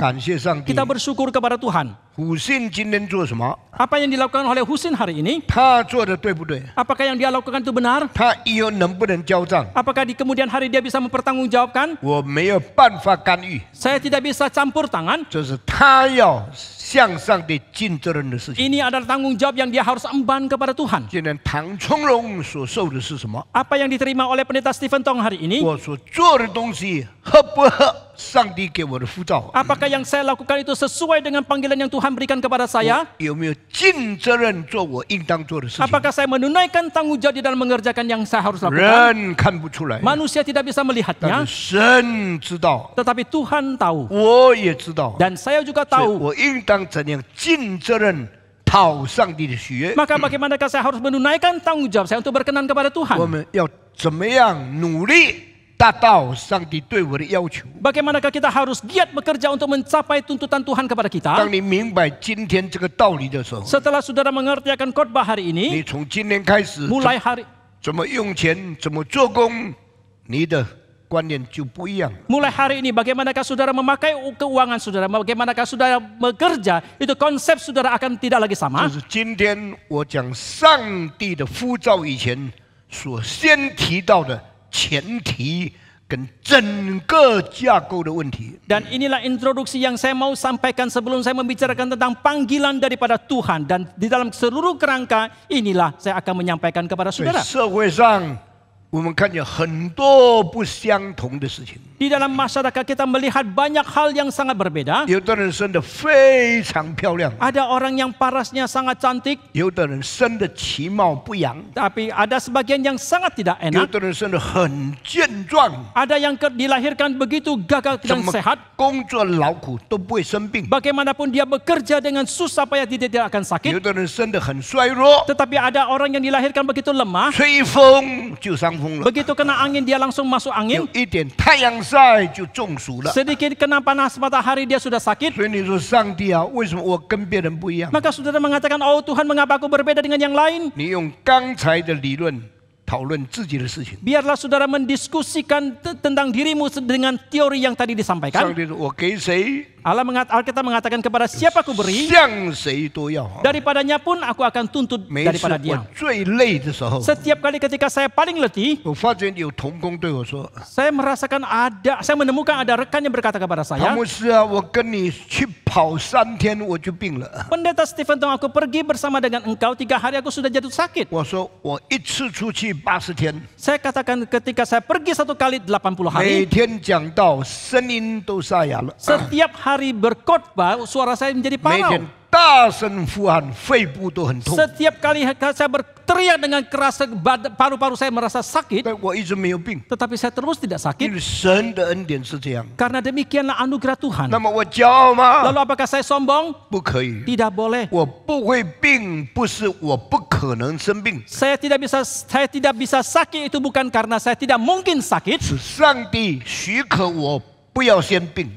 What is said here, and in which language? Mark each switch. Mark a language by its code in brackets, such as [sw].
[zh] 感谢上帝。 [id] Kita bersyukur kepada Tuhan. [zh] 虎信今天做什么？ [id] Apa yang dilakukan oleh Husin hari ini? [zh] 他做的对不对？ [id] Apakah yang dia lakukan itu benar? [zh] 他以后能不能交账？ [id] Apakah di kemudian hari dia bisa mempertanggungjawabkan? [zh] 我没有办法干预， [id] Saya tidak bisa campur tangan. [zh] 这是他要向上帝尽责任的事情。 [id] Ini adalah tanggung jawab yang dia harus emban kepada Tuhan. [zh] 今天唐从容所受的是什么？ [id] Apa yang diterima oleh pendeta Stephen Tong hari ini? [zh] 我所做的东西合不合上帝给我的呼召？ [id] Apakah yang saya lakukan itu sesuai dengan panggilan yang Tuhan berikan kepada saya? [zh] 有没有尽责任做我应当做的事情？ [id] Apakah saya menunaikan tanggung jawab di dalam mengerjakan yang saya harus lakukan? [zh] 人看不出来， [id] Manusia tidak bisa melihatnya, [zh] 是神知道， [id] tetapi Tuhan tahu. [zh] 我也知道， [id] Dan saya juga [zh] 所以 [id] tahu. [zh] 我应当怎样尽责任讨上帝的喜悦？ [id] Maka bagaimanakah saya harus menunaikan tanggung jawab saya untuk berkenan kepada [zh] 我 [id] Tuhan? [zh] 们要怎么样努力达到上帝对我的要求？ [id] Bagaimanakah kita harus giat bekerja untuk mencapai tuntutan Tuhan kepada kita? [zh] 当你明白今天这个道理的时候， [id] Setelah saudara mengerti akan khotbah hari [zh] 你 [id] ini, [zh] 从今天开始 [id] mulai hari [zh] 怎么用钱，怎么做工，你的观念就不一样。 [id] mulai hari ini bagaimanakah saudara memakai keuangan saudara, bagaimanakah saudara bekerja, itu konsep saudara akan tidak lagi [zh] 这 [id] sama. [zh] 是今天我讲上帝的呼召以前所先提到的前提跟整个架构的问题。 [id] Dan inilah introduksi yang saya mau sampaikan sebelum saya membicarakan tentang panggilan daripada Tuhan. Dan di dalam seluruh kerangka inilah saya akan menyampaikan kepada [zh] 所以 [id] saudara. [zh] 社会上我们看见很多不相同的事情， [id] Di dalam masyarakat kita melihat banyak hal yang sangat berbeda. [zh] 有的人生得非常漂亮， [id] Ada orang yang parasnya sangat cantik, [zh] 有的人生得其貌不扬， [id] tapi ada sebagian yang sangat tidak [zh] 有 [id] enak. [zh] 的人生得很健壮， [id] Ada yang dilahirkan begitu gagah [zh] 怎 [id] dan [zh] 么 [id] sehat. [zh] 工作劳苦都不会生病。 [id] Bagaimanapun dia bekerja dengan susah payah dia tidak akan [zh] 有 [id] sakit. [zh] 的人生得很衰弱， [id] Tetapi ada orang yang dilahirkan begitu lemah. [zh] 吹一风就伤风了， [id] Begitu kena angin dia langsung masuk [zh] 有 [id] angin. [zh] 一点太阳晒就中暑了。 [id] Sedikit kena panas matahari dia sudah sakit. [zh] 所以你说上帝啊，为什么我跟别人不一样？ [id] Maka saudara mengatakan, oh Tuhan mengapa aku berbeda dengan yang lain? [zh] 你用刚才的理论讨论自己的事情。 [id] Biarlah saudara mendiskusikan tentang dirimu dengan teori yang tadi [zh] 上 [id] disampaikan. [zh] 帝说：“我给谁， [id] Alkitab mengatakan kepada siapa aku beri, [zh] 向谁都要。 [id] daripadanya pun aku akan tuntut [zh] 每一次 [id] daripada [zh] 我 [id] dia. [zh] 最累的时候， [id] Setiap kali ketika saya paling letih, [zh] 我发觉有同工对我说 [id] saya menemukan ada rekan yang berkata kepada：‘ [zh] 唐 [id] saya, [zh] 牧师啊，我跟你去跑3天我就病了。 [id] Pendeta Stephen Tong, aku pergi bersama dengan engkau 3 hari aku sudah jatuh sakit. [zh] 我说我一次出去80天， [id] Saya katakan ketika saya pergi 1 kali 80 hari, [zh] 每天讲道，声音都沙哑了， [id] setiap hari berkhotbah suara saya menjadi [zh] 每天 [id] parau. [zh] 大声呼喊，肺部都很痛。 [id] Setiap kali saya berteriak dengan keras, paru-paru saya merasa sakit, [zh] 但我一直没有病， [id] tetapi saya terus tidak [zh] 因 [id] sakit. [zh] 为神的恩典是这样。 [id] Karena demikianlah anugerah Tuhan. [zh] 那么我骄傲吗？ [id] Lalu apakah saya sombong? [zh] 不可以。 [id] Tidak boleh. [zh] 我不会病，不是我不可能生病， [id] Saya tidak bisa sakit itu bukan karena saya tidak mungkin sakit, [zh] 是上帝许可我不要先病。